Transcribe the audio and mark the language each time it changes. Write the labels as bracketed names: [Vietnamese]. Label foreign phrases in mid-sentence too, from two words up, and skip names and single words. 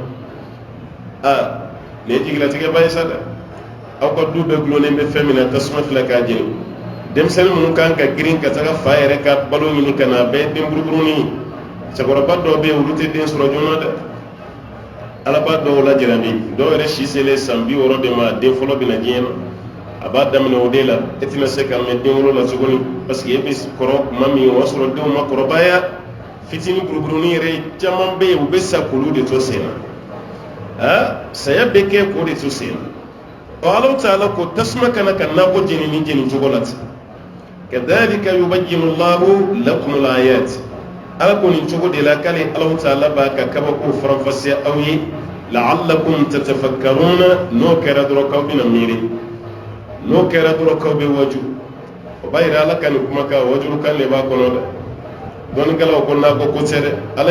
[Bambara] na nin ye jigilatigɛba ye sa dɛ aw ka du bɛɛ gulonnen bɛ fɛn min na tasuma filɛ k'a jeni denmisɛnnin minnu kan ka girin ka taga fa yɛrɛ ka balo ɲini ka na a bɛɛ den buruburunin cɛkɔrɔba dɔw bɛ yen olu tɛ den sɔrɔ joona dɛ ala b'a dɔw lajarabi dɔw yɛrɛ si selen san 60 de ma den fɔlɔ bɛ na diɲɛ na a b'a daminɛ o de la e tɛna se ka mɛn den wolo la tuguni [French] parce que [Bambara] e bɛ kɔrɔ tuma min o y'a sɔrɔ denw ma kɔrɔbaya fitinin buruburunin yɛrɛ caman bɛ yen u bɛ sa k'olu de to sen na saya bɛ kɛ k'o de to sen na Allahu Ta'ala ko tasuma kana ka nakɔ jeni ni jeni cogo la ten [Arabic] كذلك يبين الله لكم الآيات [Bambara] ala ko nin cogo de la k'ale Allahu Ta'ala b'a ka kabako faranfasiya aw ye [Arabic] لعلكم تتفكرون [Bambara] n'o kɛra dɔrɔn k'aw bɛna miiri n'o kɛra dɔrɔn k'aw bɛ waju o b'a yira ala ka nin kumakan wajulu kan de b'a kɔnɔ dɛ dɔnnikɛlaw ko n'a ko ko tɛ dɛ ala